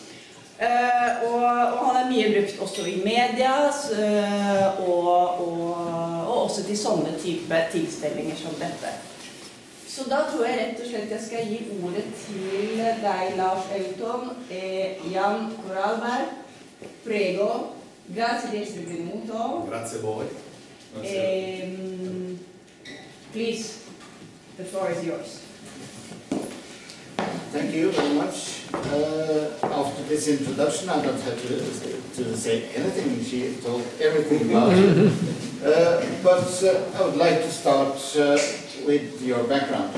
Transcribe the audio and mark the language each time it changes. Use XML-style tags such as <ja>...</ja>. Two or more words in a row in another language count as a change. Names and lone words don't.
<no>Og han mye brukt også i media, og også til sånne type tilstelninger som dette. Så da tror jeg rett og slett jeg skal gi ordet til deg, Lars Elton, Jan Koralberg.</no> <it>Prego. Grazie di essere venuto. Grazie a voi.</it> <en>Please, the floor is yours. Thank you very much. After this introduction, I don't have to say anything. She told everything about it. But I would like to start with your background.</en>